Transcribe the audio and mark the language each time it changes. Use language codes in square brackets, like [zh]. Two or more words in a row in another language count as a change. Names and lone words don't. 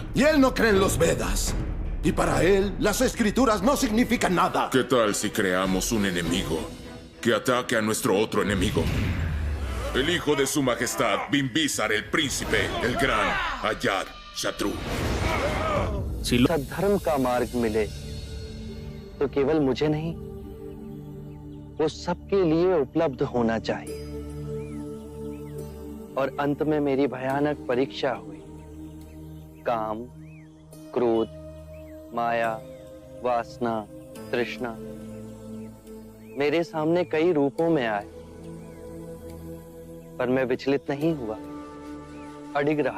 [es] Y él no cree en los Vedas. Y para él, las escrituras no significan nada. ¿Qué tal si creamos un enemigo que ataque a nuestro otro enemigo? El hijo de su majestad, Bimbisar, el príncipe, el gran Ayat Shatru. Si [hi] धर्म का मार्ग मिले तो केवल मुझे नहीं, वो सबके लिए उपलब्ध होना चाहिए। और अंत में मेरी भयानक परीक्षा हुई। काम, क्रोध, माया, वासना, तृष्णा मेरे सामने कई रूपों में आए, पर मैं विचलित नहीं हुआ, अडिग रहा।